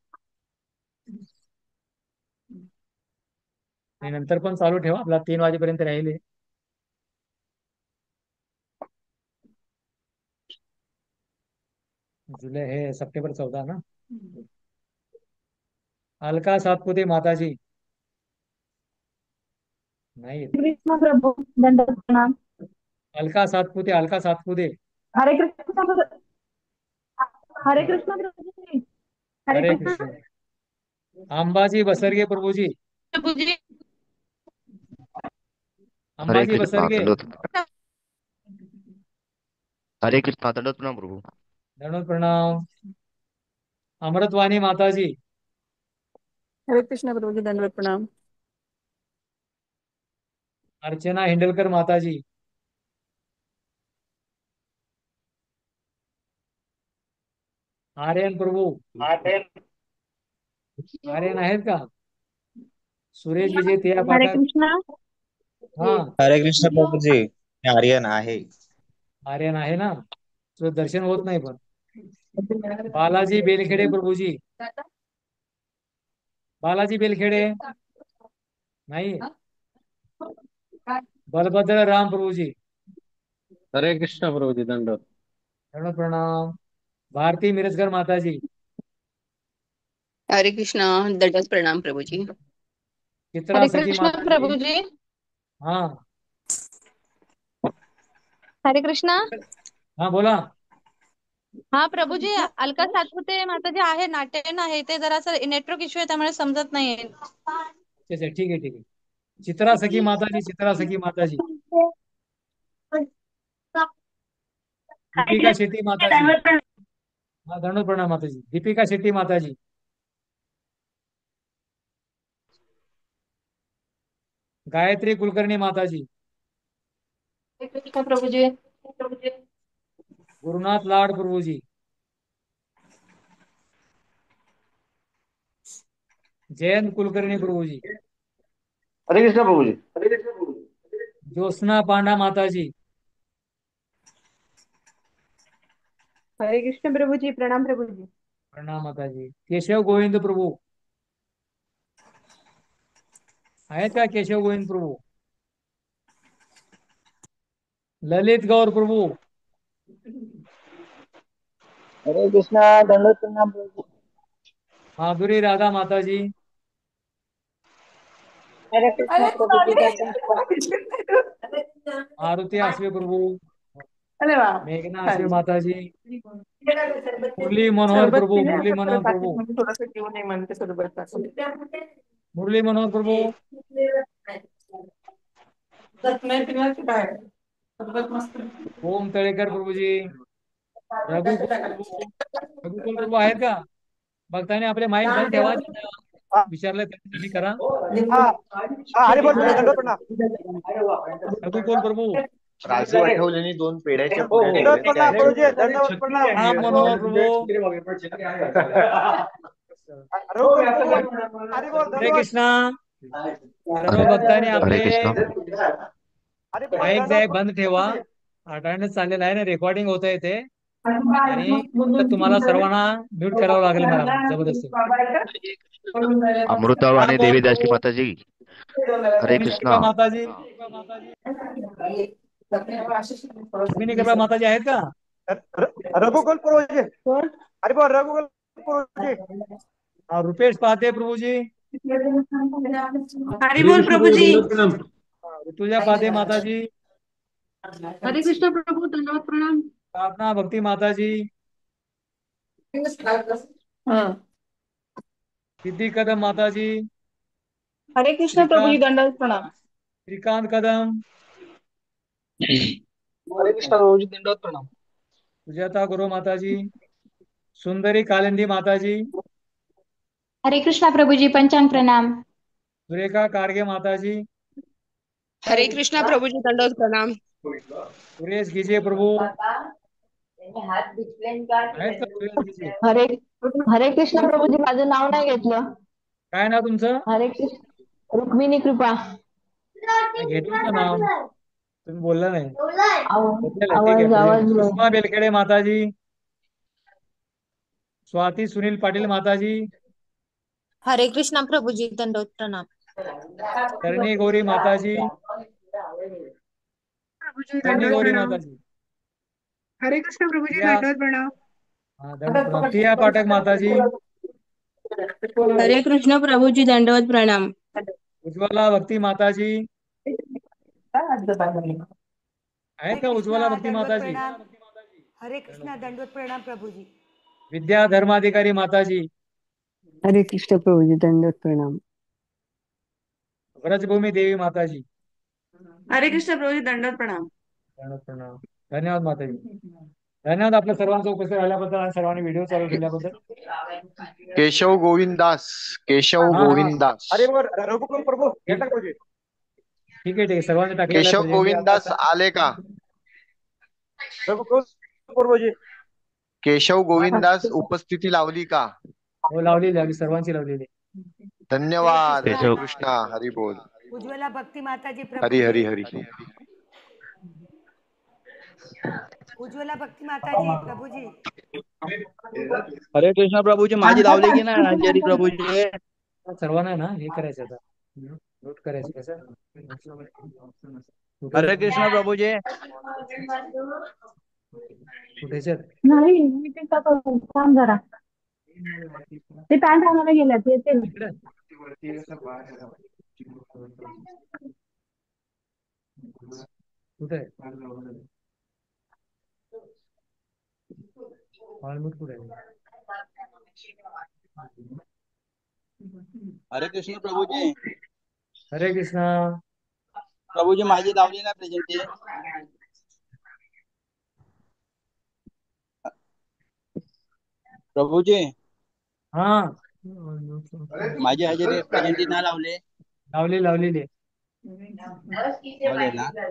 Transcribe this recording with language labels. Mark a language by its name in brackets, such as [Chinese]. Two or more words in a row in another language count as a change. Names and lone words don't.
[Marathi] आणि नंतर पण चालू ठेवा, आपला 3 वाजेपर्यंत राहिले. जुलै हे सप्टेंबर 14 ना. अलका सातपुते माताजी नाही. कृष्ण प्रभु दंडवत प्रणाम. अलका सातपुते. हरे कृष्ण प्रभु. हरे कृष्ण प्रभु जी. हरे हरे कृष्ण कृष्ण. अंबाजी बसरगे प्रभुजी. प्रभु जी. हरे अंबाजी कृष्णा बसरगे. हरे कृष्णा दंडवत प्रणाम प्रभु. दंडवत प्रणाम. अमृतवाणी माताजी. हरे कृष्ण प्रभु जी, दंडवत प्रणाम. अर्चना हिंडलकर माताजी. आर्यन प्रभू. आर्यन आहेत का? सुरेश विजय तेया हरे पाठक. कृष्णा. हा, हरे कृष्ण प्रभु जी, मैं आर्यन आहे. आर्यन आहे ना. तो दर्शन होत नाही पण. बालाजी बेलखेडे प्रभुजी. बालाजी बेलखेडे नाही. बलभद्र राम प्रभुजी. हरे कृष्ण प्रभु जी, दंडवत. दंडवत प्रणाम. भारती मिरजकर माताजी. हरे कृष्णा, दंडवत प्रणाम प्रभु जी. चित्रा हरे सखी कृष्ण माताजी. प्रभु जी. हा हरे कृष्णा. हा बोला. हा प्रभू जी, अलका सातपुते माताजी आहे, नाट्यन आहे. ते जरासं [English] network issue [Marathi] आहे, त्यामुळे समजत नाहीये. अच्छा, ठीक आहे. चित्रा सखी माताजी. दीपिका शेट्टी माताजी. हा, दंडवत प्रणाम माताजी. दीपिका शेट्टी माताजी. गायत्री कुलकर्णी माताजी. हरे कृष्ण प्रभु जी. गुरुनाथ लाड प्रभुजी. जयंत कुलकर्णी प्रभुजी. हरे कृष्ण प्रभु जी. ज्योत्सना पांडा माताजी. हरे कृष्ण प्रभु जी. प्रणाम प्रभु जी. प्रणाम माताजी. केशव गोविंद प्रभू आहेत का? केशव गोविंद प्रभू. ललित गौर प्रभू. हरे कृष्ण, दंडवत प्रणाम प्रभु. माधुरी राधा माताजी. हरे कृष्ण प्रभु जी, दंडवत मारुती आसवे प्रभू. अरे वा. मेघना आसवे माताजी. मुरली मनोहर सरबत प्रभू. पिले आता परत बाकी म्हणजे थोडंसं घेऊ नये म्हणते सरबत टाकून. मुरली मनोहर प्रभू. नाही पिणार की काय? सरबत मस्त. ओम तळेकर प्रभूजी. रघुकुल प्रभू. रघुकुल प्रभू आहेत का? भक्ताने आपले माईक बंद ठेवा. विचारलं त्यांच्यासाठी करा. हरे बोल दंडवत प्रणाम. रघुकुल प्रभू. राजू आठवलेनी 2 पेढ्याच्या पुढे ठेवल्या. दंडवत प्रणाम. राम मनोहर प्रभू. हरे कृष्णा. सर्व भक्तांनी हरे आपले कृष्णा. माईक जे आहे बंद ठेवा. अटेंडन्स चाललेला आहे ना, रेकॉर्डिंग होत आहे ते. आणि तर तुम्हाला सर्वांना म्यूट करावं लागेल मला जबरदस्ती. अमृतावाणी राम देवीदासी प्रभू. माताजी. हरे कृष्णा. कृपा माताजी. अश्विनी कृपा माताजी आहेत का? रघुकुल प्रभु जी. हरे बोल रघुकुल प्रभु जी. रुपेश पाहते प्रभूजी. हरि बोल प्रभु जी. ऋतुजा पाहते माताजी. हरे कृष्ण प्रभु दंडवत प्रणाम। प्रार्थना भक्ति माता जी, हाँ। सिद्धि कदम माता जी, हरे कृष्ण प्रभु जी श्रीकांत दंडवत प्रणाम। श्रीकांत कदम, हरे कृष्ण प्रभु जी दंडवत प्रणाम। सुजाता गुरु माता जी, सुंदरी कालिंदी माता जी, हरे कृष्णा प्रभु जी पंचांग प्रणाम। सुरेखा काडगे माता जी, हरे कृष्णा प्रभु जी दंडवत प्रणाम। सुरेश गिजे प्रभु आहेत का? सुरेश गिजे हरे हरे कृष्ण प्रभू जी माझं नाव नाही घेतलं। काय ना तुमचं? हरे कृष्ण रुक्मिणी कृपा। नाही, घेतलं ना नाव, तुम्ही बोलला नाही. घेतलेलं आहे, ठीक आहे. आवाज आवाज सुषमा बेलखेडे माताजी, स्वाती सुनील पाटील माताजी, हरे कृष्णा प्रभु जी दंडवत प्रणाम। तरणी गौरी माताजी, प्रभु जी तरणी दंडवत गौरी प्रणाम। माताजी, हरे कृष्ण प्रभु जी प्रिया दंडवत प्रणाम। दंड प्रणाम. प्रिया पाठक माताजी, हरे कृष्ण प्रभु जी दंडवत प्रणाम। उज्ज्वला भक्ती माताजी, आहेत का उज्ज्वला भक्ती माताजी? हरे कृष्णा दंडवत प्रणाम प्रभु जी। विद्या धर्माधिकारी माताजी, हरे कृष्ण प्रभु जी दंडवत प्रणाम। व्रजभूमी देवी माताजी, हरे कृष्ण प्रभु जी दंडवत प्रणाम। दंड प्रणाम. धन्यवाद माताजी. धन्यवाद आपल्या सर्वांचं उपस्थित राहिल्याबद्दल आणि सर्वांनी व्हिडिओ चालू ठेवल्याबद्दल. केशव गोविंद दास, केशव हा हा गोविंद दास, अरे वर रघुकुल प्रभु घेतला का प्रभु? ठीक आहे, ठीक आहे. सर्वांनी टाकलेलं आहे केशव प्रेझेंटी गोविंद आता. दास आले का? रघुकुल प्रभु जी केशव गोविंद दास उपस्थिती लावली का? हो, लावलेली लावली, सर्वांची लावलेली. धन्यवाद. केशव हरे कृष्णा, हरी बोल, उज्ज्वला भक्ती माता जी प्रभु हरी जी। हरी हरी. उज्ज्वला भक्ती माता जी प्रभु जी। हरे कृष्ण प्रभु जी माझी लावली की नाही अंजली प्रभु जी? सर्वांना आहे ना हे करायचं आता, नोट करायचं कसं. हरे कृष्ण प्रभु जी कुठे नाही मीटिंग काम जरा ते पॅन्ट आणायला गेल्यात येते ना. इकडे कुठे हॉलमीट कुठे आहे? हरे कृष्ण प्रभु जी हरे कृष्णा. प्रभु जी माझी लावली ना प्रेझेंटी? प्रभु जी हा माझी हजेरी प्रेझेंटी नाही लावली? लावलेली आहे. लावले ना?